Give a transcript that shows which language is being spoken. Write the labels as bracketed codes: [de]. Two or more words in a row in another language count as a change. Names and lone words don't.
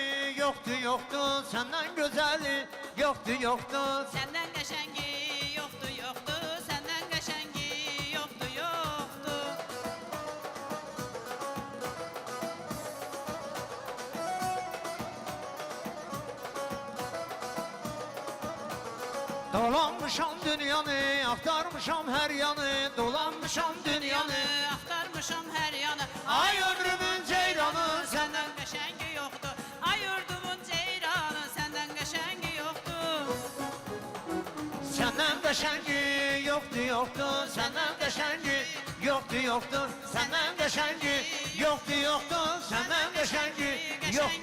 [tr] yoktu yoktu, senden güzeli yoktu yoktu. [az] Səndən qəşəngi yoxdur, yoxdur. Səndən qəşəngi yoxdur, yoxdur. Dolanmışam dünyanı, aktarmışam her yanı. Dolanmışam dünyanı, Axtarmışam hər yanı. ay ömrümün ceyranı. Səndən qəşəngi yoxdur. Ay yurdumun ceyranı, səndən qəşəngi yoxdur. [tr] Senden qəşəngi yoktu yoktu, senden qəşəngi yoktu yoktu. Senden qəşəngi yoktu yoktu, senden qəşəngi yoktu.